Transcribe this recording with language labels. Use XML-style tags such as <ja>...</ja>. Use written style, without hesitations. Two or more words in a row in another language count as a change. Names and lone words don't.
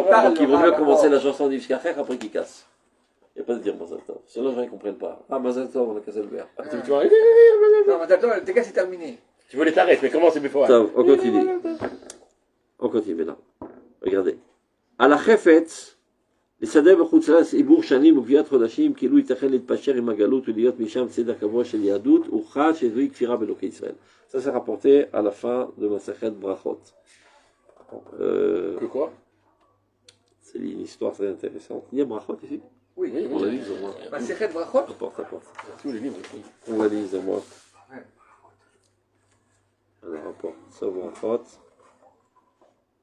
<fr>Donc il vaut mieux commencer la chanson d'Yvskachech après qu'il casse. Il n'y a pas de dire</fr> <he>מזל טוב.</he> <fr>Sinon les gens ne comprennent pas. Ah,</fr> <he>מזל טוב,</he> <fr>on a cassé le verre. Tu vas arrêter,</fr> <he>מזל טוב.</he> <fr>Non,</fr> <he>מזל טוב,</he> <fr>tes cas, c'est terminé. Tu voulais t'arrêter, mais comment c'est plus fort? On continue. On continue maintenant. Regardez. À la Chefetz,</fr> <he>לסדר בחוץ לארץ עיבור שנים וגביית חודשים כאילו ייתכן להתפשר עם הגלות ולהיות משם צדק קבוע של יהדות הוכח שזוהי כפירה באלוקי ישראל.</he> <fr>Ça c'est rapporté à la fin de Masechet Brachot. Quoi? C'est une histoire très intéressante. Il y a Brachot ici? Oui. On la lise au moins. Masechet Brachot? Apporte. Tous les livres. On la lise au moins. Alors apporte ça Brachot.</fr>